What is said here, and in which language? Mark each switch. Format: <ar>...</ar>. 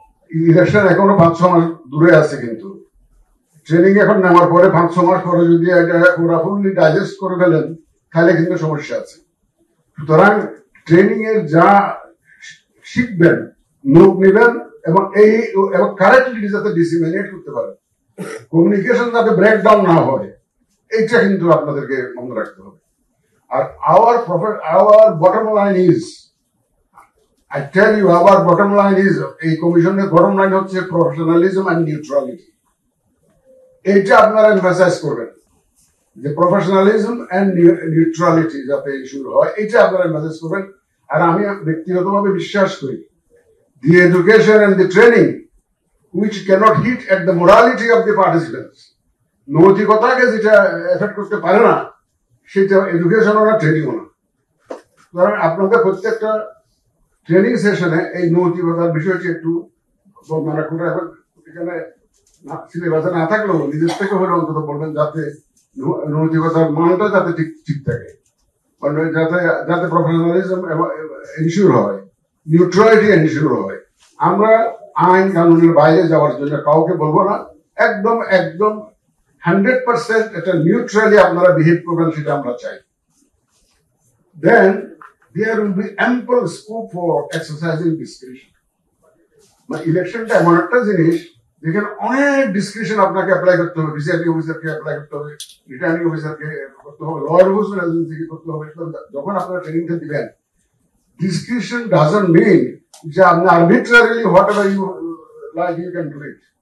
<bn>Election এখনো 5-6 মাস দূরে আছে, কিন্তু ট্রেনিং এখন নেওয়ার পরে 5-6 মাস পরে যদি এটা ওরা ফুললি ডাইজেস্ট করে ফেলেন, তাহলে কিন্তু সমস্যা আছে। সুতরাং ট্রেনিং এর যা শিখবেন, নোট নেবেন, এবং কারেক্টলি যাতে ডিসিমিনেট করতে পারেন, কমিউনিকেশন যাতে ব্রেকডাউন না হয়, এইটা কিন্তু আপনাদেরকে মনে রাখতে হবে।</bn> <en>আর our bottom line is, I tell you, our bottom line is,</en> <bn>এই কমিশনের</bn> <en>bottom line</en> <bn>হচ্ছে</bn> <en>Professionalism and neutrality.</en> <bn>এইটা আপনারা এমফাসাইজ করবেন যে প্রফেশনালিজম এন্ড নিউট্রালিটি যাতে ইস্যু হয়, এটা আপনারা এমফাসাইজ করবেন। আর আমি ব্যক্তিগতভাবে বিশ্বাস করি,</bn> <en>the education and the training which cannot hit at the morality of the participants,</en> <bn>নৈতিকতাকে যেটা এফেক্ট করতে পারে না, সেটা এডুকেশনও না, ট্রেনিংও না। সুতরাং আপনাদের প্রত্যেকটা ট্রেনিং সেশনে এই নৈতিকতার বিষয়টি একটু বর্ণনা করে, এখন এখানে সিলেবাসে না থাকলেও নিজের থেকে হলে অন্তত বলবেন, যাতে নৈতিকতার মানটা যাতে ঠিক থাকে, যাতে যাতে প্রফেশনালিজম এনশিওর হয়, নিউট্রালিটি এনশিওর হয়। আমরা আইন কানুনের বাইরে যাওয়ার জন্য কাউকে বলবো না, একদম 100% এটা নিউট্রালি আপনারা বিহেভ করবেন, সেটা আমরা চাই।</bn> <en>Then there will be ample scope for exercising discretion.</en> <bn>মানে ইলেকশনটা এমন একটা জিনিস যেখানে অনেক ডিসক্রিপশন আপনাকে অ্যাপ্লাই করতে হবে, ভিসিআরপি অফিসারকে অ্যাপ্লাই করতে হবে, রিটার্নিং অফিসারকে করতে হবে, ল এনফোর্সমেন্ট এজেন্সিকে করতে হবে। যখন আপনারা ট্রেনিংটা দিবেন,</bn> <en>discretion doesn't mean</en> <bn>যে আপনি</bn> <en>Arbitrarily whatever you like you can do it.</en>